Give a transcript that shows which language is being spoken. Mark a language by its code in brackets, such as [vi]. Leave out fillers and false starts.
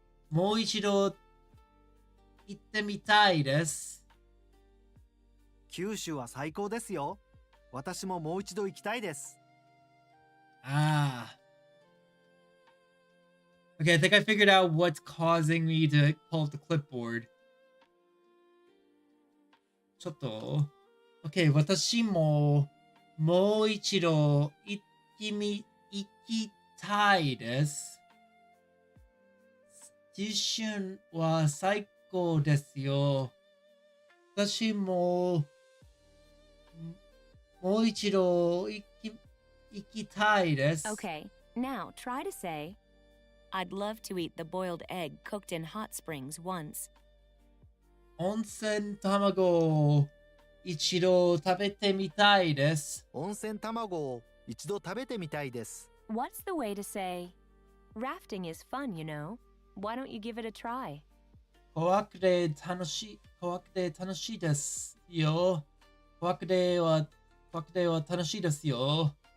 [ja] もう一度行ってみたいです。九州は最高ですよ。私ももう一度行きたいです。 [en] Okay, I think I figured out what's causing me to pull up the clipboard. [ja] ちょっと。 [en] Okay, [ja] 私ももう一度行きたいです。九州は最高ですよ。私ももう一度行きたいです。 [en] Okay, now try to say I'd love to eat the boiled egg cooked in hot springs once. [ja] 温泉卵を一度食べてみたいです。温泉卵を一度食べてみたいです。 [en] What's the way to say rafting is fun, you know? Why don't you give it a try? [ja] 怖くて楽しいですよ。怖くては楽しいですよ。